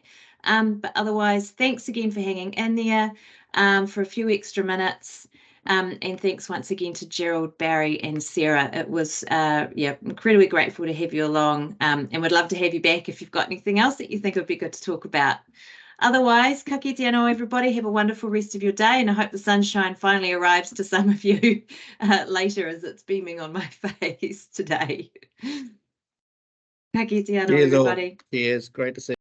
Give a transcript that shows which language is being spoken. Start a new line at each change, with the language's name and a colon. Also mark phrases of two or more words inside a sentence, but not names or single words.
English: But otherwise, thanks again for hanging in there for a few extra minutes. And thanks once again to Gerald, Barry and Sarah. It was incredibly grateful to have you along, and would love to have you back if you've got anything else that you think would be good to talk about. Otherwise,
Māori: ka kite anō
English: everybody, have a wonderful rest of your day, and I hope the sunshine finally arrives to some of you later, as it's beaming on my face today.
Māori: Ka kite anō everybody.
English: Cheers, great to see you.